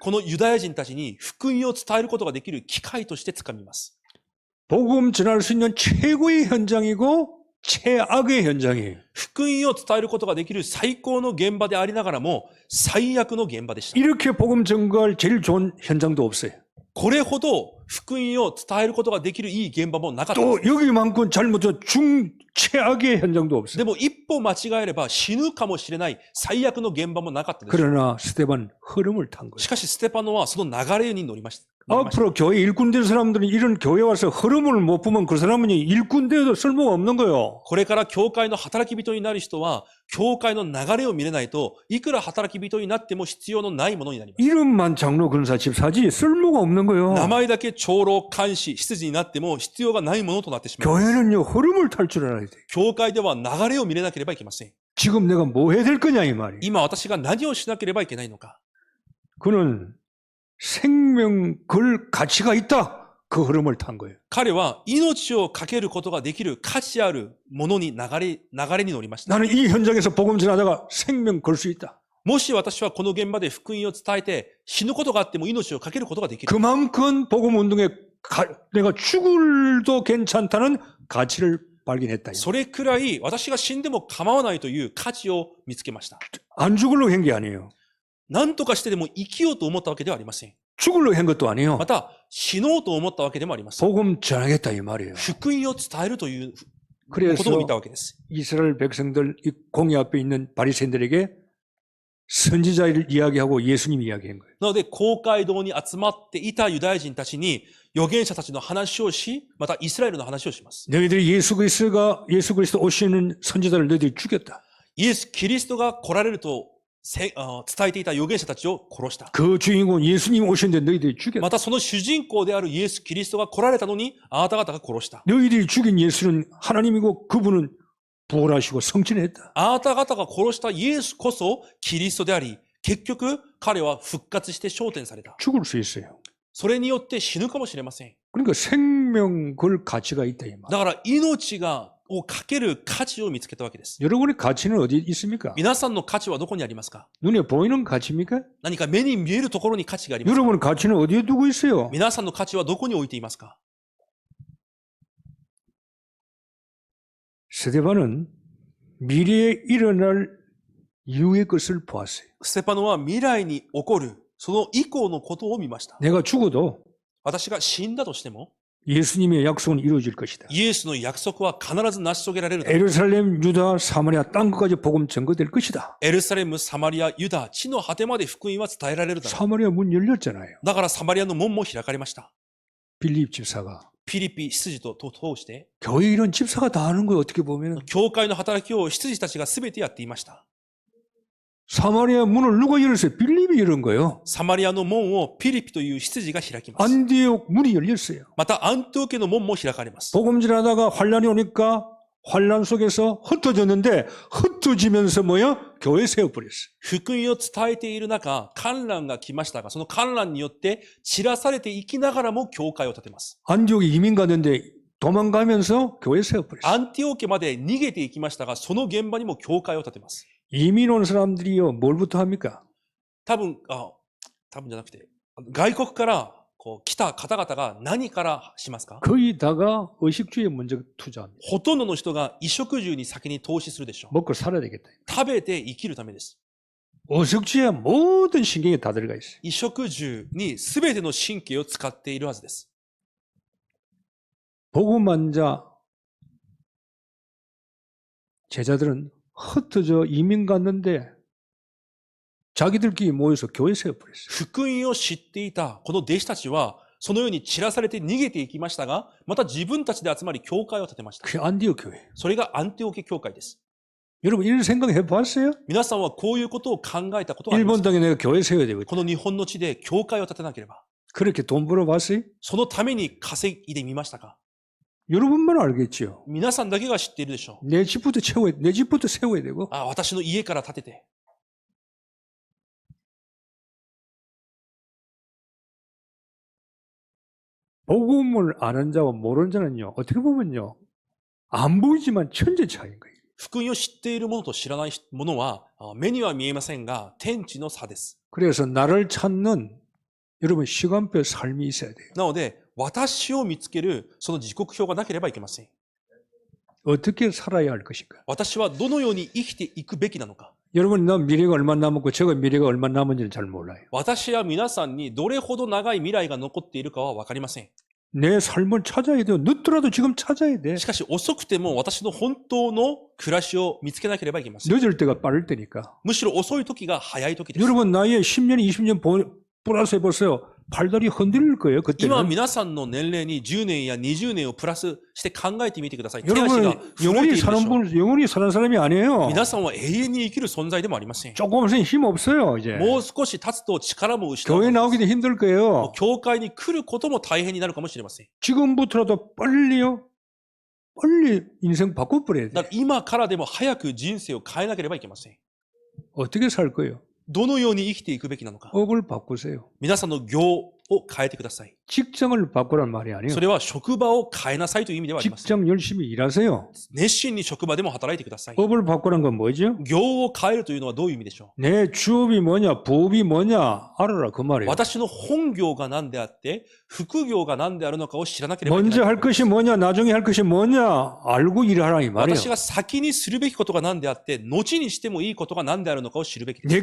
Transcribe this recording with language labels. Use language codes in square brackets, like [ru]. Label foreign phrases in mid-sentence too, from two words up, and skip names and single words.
[ja] このユダヤ人たちに福音を伝えることができる機会として掴みます。 [ko] 복음 전할 수 있는 최고의 현장이고 최악의 현장이에요. [ja] 福音を伝えることができる最高の現場でありながらも最悪の現場でした。 [ko] 이렇게 복음 증거할 제일 좋은 현장도 없어요. [ja] これほど福音を伝えることができるいい現場もなかったで [ko] 또 [ja] す。 [ko] 여기만큼 잘못한 최악의 현장도 [ja] で [ko] 없어요. [ja] も一歩間違えれば死ぬかもしれない最悪の現場もなかったです。 [ko] 그러나 스데반 흐름을 탄 거예요. [ja] しかしステパノはその流れに乗りました。 [ko] 앞으로 교회 일꾼 된 사람들은 이런 교회 와서 흐름을 못 보면 그 사람은 일꾼 돼도 쓸모가 없는 거예요. [ja] これから教会の働き人になる人は教会の流れを見れないといくら働き人になっても必要のないものになります。 [ko] 이름만 장로 근사 집사지 쓸모가 없는 거예요. [ja] 名前だけ長老監視執事になっても必要がないものとなってしまいます。 [ko] 교회는요 흐름을 탈 줄 알아야 돼. [ja] 教会では流れを見れなければいけません。 [ko] 지금 내가 뭐 해야 될 거냐 이 말이에요. [ja] 今私が何をしなければいけないのか。 [ko] 그는 생명 걸 가치가 있다. 그 흐름을 탄 거예요. [ja] 彼は命をかけることができる価値あるものに流れに乗りました。 [ko] 나는 이 현장에서 복음 전하다가 생명 걸 수 있다. [ja] もし私はこの現場で福音を伝えて死ぬことがあっても命をかけることができる。 [ko] 그만큼 복음 운동에 내가 죽을도 괜찮다는 가치를 발견했다. [ja] それくらい私が死んでも構わないという価値を見つけました。 [ko] 안 죽으려고 한 게 아니에요. [ja] 何とかしてでも生きようと思ったわけではありません。 [ko] 죽으려고 한 것도 아니에요. [ja] また死のうと思ったわけでもありません。 [ko] 복음 전하겠다 이 말이에요. [ja] 福音を伝えるということを [ko] 그래서 [ja] 見たわけです。 [ko] 이스라엘 백성들 이 공회 앞에 있는 바리새인들에게 선지자를 이야기하고 예수님 이야기한 거예요. [ja] なので公会堂に集まっていたユダヤ人たちに預言者たちの話をし、またイスラエルの話をします。 [ko] 너희들이 예수 그리스도 오시는 선지자를 너희들이 죽였다. [ja] イエス・キリストが来られると伝えていた預言者たちを殺した。 [ko] 그 주인공 예수님 오시는데 너희들이 죽였다. [ja] またその主人公であるイエス・キリストが来られたのにあなた方が殺した。 [ko] 너희들이 죽인 예수는 하나님이고 그분은 부활하시고 성천했다. [ja] あなた方が殺したイエスこそキリストであり、結局彼は復活して昇天された。 [ko] 죽을 수 있어요. [ja] それによって死ぬかもしれません。 [ko] 그러니까 생명 걸 가치가 있다 이 말. [ja] だから命をかける価値を見つけたわけです。 [ko] 여러분의 가치는 어디 있습니까? [ja] 皆さんの価値はどこにありますか？ [ko] 눈에 보이는 가치입니까? [ja] 何か目に見えるところに価値がありますか？ [ko] 여러분의 가치는 어디에 두고 있어요? [ja] 皆さんの価値はどこに置いていますか？ [ko] 스데반은 미래에 일어날 이후의 것을 보았어요. [ja] ステパノは未来に起こるその以降のことを見ました。 [ko] 내가 죽어도 [ja] 私が死んだとしても [ko] 예수님의 약속은 이루어질 것이다. [ja] イエスの約束は必ず成し遂げられる。 [ko] 예루살렘, 유다, 사마리아 땅끝까지 복음 전거될 것이다. [ja] エルサレム、サマリア、ユダ、地の果てまで福音は伝えられるだろう。 [ko] 사마리아 문 열렸잖아요. [ja] だからサマリアの門も開かれました。 [ko] 빌립 집사가 [ja] ピリピ執事と通して、 [ko] 교회 일은 집사가 다 하는 거예요. 어떻게 보면 [ja] 教会の働きを執事たちが全てやっていました。 [ko] 사마리아 문을 누가 열었어요? 빌립이 열은 거예요. [ja] サマリアの門をピリピという執事が開きます。 [ko] 안디옥 문이 열렸어요. [ja] またアンテオケの門も開かれます。 [ko] 복음질하다가 환란이 오니까 환란 속에서 흩어졌는데 흩어지면서 뭐야? 교회 세워버렸어요. [ja] 福音を伝えている中、観覧が来ましたが、その観覧によって散らされていきながらも教会を建てます。 [ko] 안디옥에 이민 갔는데 도망가면서 교회 세워버렸어요. [ja] アンティオケまで逃げていきましたが、その現場にも教会を建てます。 [ko] 이민 온 사람들이요, 뭘부터 합니까? [ja] 多分じゃなくて、外国から来た方々が何からしますか？ [ko] 거의 다가 의식주의에 먼저 투자합니다. [ja] ほとんどの人が衣食住に先に投資するでしょう。 [ko] 먹고 살아야 되겠다. [ja] 食べて生きるためです。 [ko] 의식주의에 모든 신경이 다 들어가 있어요. [ja] 衣食住に全ての神経を使っているはずです。 [ko] 복음한 자 제자들은 흩어져 이민 갔는데 자기들끼리 모여서 교회 세워버렸어요. [ja] 福音を知っていたこの弟子たちは、そのように散らされて逃げていきましたが、また自分たちで集まり教会を建てました。 [ko] 그게 안디옥 교회. [ja] それがアンテオケ教会です。 [ko] 여러분 이런 생각 해봤어요? [ja] 皆さんはこういうことを考えたことはあります [ko] 일본 [ja] か？ [ko] 땅에 내가 교회 세워야 되거든. [ja] この日本の地で教会を建てなければ、 [ko] 그렇게 돈 벌어봤어요? [ja] そのために稼いでみましたか？ [ko] 여러분만 알겠지요. [ja] 皆さんだけが知っているでしょう。 [ko] 내 집부터 세워야 되고. [ja] 私の家から建てて。 [ko] 복음을 아는 자와 모르는 자는요, 어떻게 보면요, 안 보이지만 천재 차이인 거예요. [ja] 福音を知っている者と知らない者は目には見えませんが天地の差です。 [ko] 그래서 나를 찾는 여러분 시간표 삶이 있어야 돼요. [ja] なので私を見つけるその時刻表がなければいけません。 [ko] 어떻게 살아야 할 것인가? [ja] 私はどのように生きていくべきなのか。 [ko] 여러분, 나 미래가 얼마 남았고 제가 미래가 얼마 남은지는 잘 몰라요. [ja] 私は皆さんにどれほど長い未来が残っているかは分かりません。 [ko] 내 삶을 찾아야 돼요. 늦더라도 지금 찾아야 돼. [ja] しかし遅くても私の本当の暮らしを見つけなければいけません。 [ko] 늦을 때가 빠를 때니까. [ja] むしろ遅い時が早い時です。 [ko] 여러분 나이에 10년, 20년 플러스 해보세요. 팔다리 흔들릴 거예요. [ja] 今 [ko] 그때는. [ja] 皆さんの年齢に10年や20年をプラスして考えてみてください。手足 [ko] 여러분 [ja] が震えてい [ko] 영원히 [ja] るでしょ [ko] 사는 [ja] う。 [ko] 분, 영원히 사는 사람이 아니에요. [ja] 皆さんは永遠に生きる存在でもありません。 [ko] 조금 있으면 힘 없어요. 이제. [ja] もう少し経つと力も失う。 [ko] 교회 나오기도 힘들 거예요. [ja] 教会に来ることも大変になるかもしれません。 [ko] 지금부터라도 빨리요. 빨리 인생 바꿔버려야 [ja] だ [ko] 돼. [ja] から今からでも早く人生を変えなければいけません。 [ko] 어떻게 살 거예요? [ja] どのように生きていくべきなのか。 [ko] 업을 바꾸세요. [ja] 皆さんの業を変えてください。 [ko] 직장을 바꾸란 말이 아니에요. [ja] それは職場を変えなさいという意味ではありません。 [ko] 직장 열심히 일하세요. [ja] 熱心に職場でも働いてください。 [ko] 업을 바꾸란 건 뭐죠? [ja] 業を変えるというのはどういう意味でしょ [ko] 내 주업이 뭐냐, 부업이 뭐냐 알아라 그 [ja] う [ko] 말이에요. [ja] 私の本業が何であって、副業が何であるのかを知らなければいけない [ko] 먼저 할 것이 뭐냐, 나중에 할 것이 뭐냐 알고 일하라 이 말이에요. [ja] 私が先にするべきことが何であって、後にしてもいいことが何であるのかを知るべきです。